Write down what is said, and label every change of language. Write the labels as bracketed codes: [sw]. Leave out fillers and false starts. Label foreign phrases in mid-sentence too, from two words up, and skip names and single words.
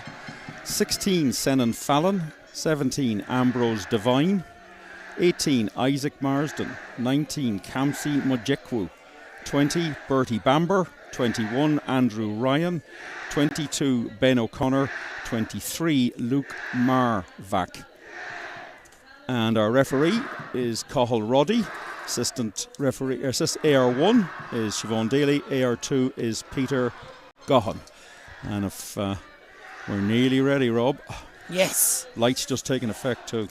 [en] 16, Senan Fallon. 17, Ambrose Devine. 18, Isaac Marsden. 19, Kamsi Mojekwu. 20, Bertie Bamber. 21, Andrew Ryan. 22, Ben O'Connor. 23, Luke Marvac. And our referee is Cathal Roddy. Assistant AR1 is Siobhan Daly. AR2 is Peter Gohan. And if we're nearly ready, Rob. Yes. Light's just taking effect too.